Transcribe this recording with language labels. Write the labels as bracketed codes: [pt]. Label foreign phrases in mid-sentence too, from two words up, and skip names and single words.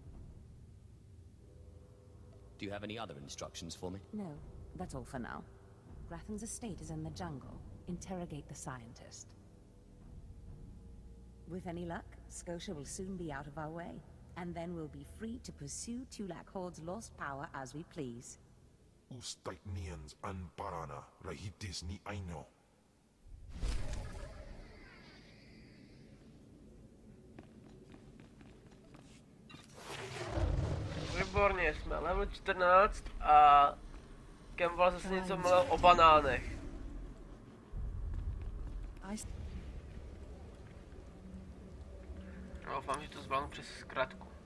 [en] Do you have any other instructions for me? No, that's all for now. Grathan's estate is in the jungle. Interrogate the scientist. With any luck, Skotia will soon be out of our way, and then we'll be free to pursue Tulak Horde's lost power as we please. Ustaitnians an parana, rahitis ni aino. [cs] Výborně, jsme level 14 a Kemval zase něco mluvil o banánech. No, doufám, že to zvládnu přes zkratku.